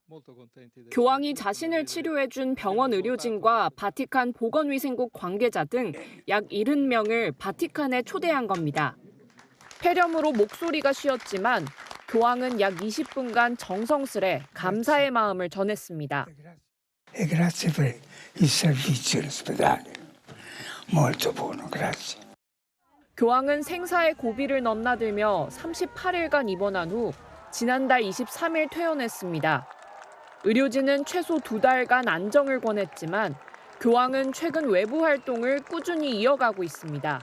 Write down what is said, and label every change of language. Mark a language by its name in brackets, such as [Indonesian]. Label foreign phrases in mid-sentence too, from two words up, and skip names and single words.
[Korean] 교황이 자신을 치료해준 병원 의료진과 바티칸 보건위생국 관계자 등 약 70명을 바티칸에 초대한 겁니다. 폐렴으로 목소리가 쉬었지만 교황은 약 20분간 정성스레 감사의 마음을 전했습니다. [Italian] Grazie per il servizio all'ospedale. Molto buono, grazie. [Korean] 교황은 생사의 고비를 넘나들며 38일간 입원한 후 지난달 23일 퇴원했습니다. 의료진은 최소 2달간 안정을 권했지만 교황은 최근 외부 활동을 꾸준히 이어가고 있습니다.